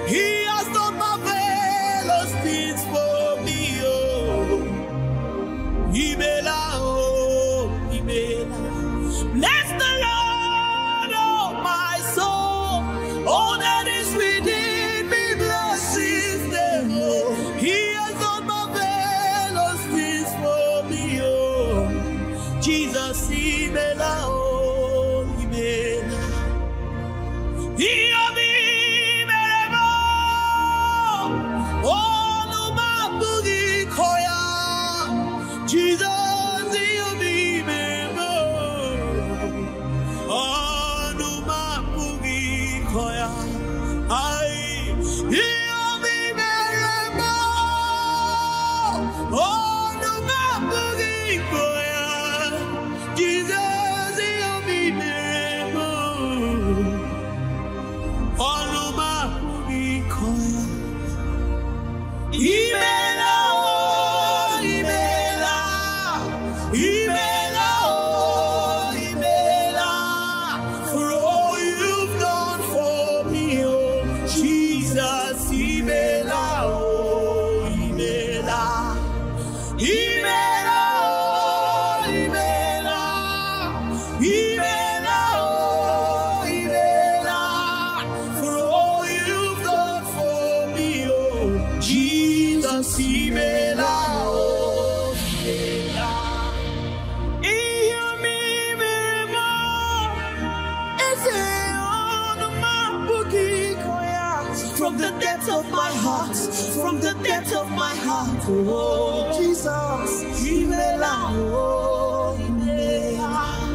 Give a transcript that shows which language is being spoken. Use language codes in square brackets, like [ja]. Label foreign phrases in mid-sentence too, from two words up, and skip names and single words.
[en] He has done marvelous things for me, [ig] oh, Imela, oh, Imela, [en] bless the Lord, oh my soul. All that is within me, bless His name, oh. He has done marvelous things for me, oh. Jesus, [ig] Imela, oh, Imela. Imela, oh, no mabugi koya. Jesus, Imela, oh, no mabugi koya. I hear me merema, oh no mabugi koya. Jesus, hear me merema, oh no mabugi koya. Imela, oh Imela, Imela, oh Imela, [en] for all you've done for me, oh Jesus, [ig] Imela, oh Imela, Imela, oh Imela, Imela, oh Imela, [en] for all you've done for me, oh Jesus, [ig] Imela, oh Imela. [en] From the depths of my heart, from the depths of my heart, oh Jesus, [ig] Imela, oh Imela.